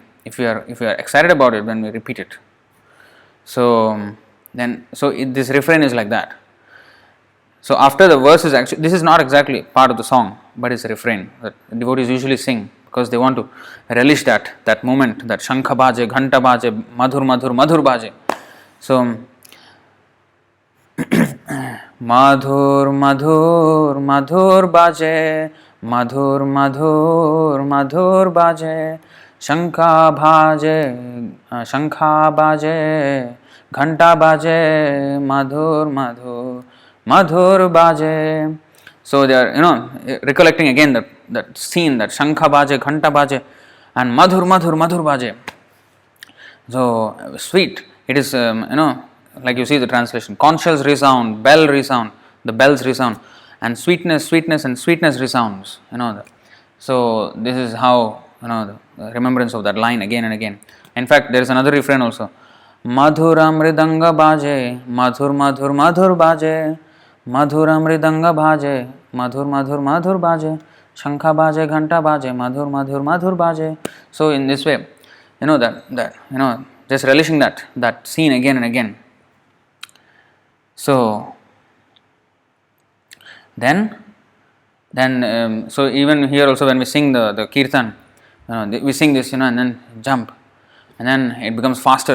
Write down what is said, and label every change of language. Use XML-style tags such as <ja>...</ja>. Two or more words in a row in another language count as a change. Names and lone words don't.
<en>If we are excited about it, then we repeat it. So this refrain is like that. So after the verse is actually, this is not exactly part of the song, but it's a refrain that devotees usually sing because they want to relish that moment, that</en> <bn>শঙ্খ বাজে, ঘণ্টা বাজে, মধুর মধুর মধুর বাজে. So মধুর মধুর মধুর বাজে, মধুর মধুর মধুর বাজে, শঙ্খ বাজে, ঘণ্টা বাজে, মধুর মধুর মধুর বাজে.</bn> <en>So they are recollecting again that scene, that</en> <bn>শঙ্খ বাজে, ঘণ্টা বাজে, and মধুর মধুর মধুর বাজে.</bn> <en>So sweet, it is like you see the translation, conch shells resound, bell resound, the bells resound, and sweetness and sweetness resounds. So this is how the remembrance of that line again and again. In fact, there is another refrain also.</en> <bn>মধুর মৃদঙ্গ বাজে, মধুর মধুর মধুর বাজে, মধুর মৃদঙ্গ বাজে, মধুর মধুর মধুর বাজে, শঙ্খ বাজে, ঘণ্টা বাজে, মধুর মধুর মধুর বাজে.</bn> <en>So in this way, just relishing that scene again and again. So then so even here also when we sing the kirtan, we sing this, and then jump, and then it becomes faster.</en>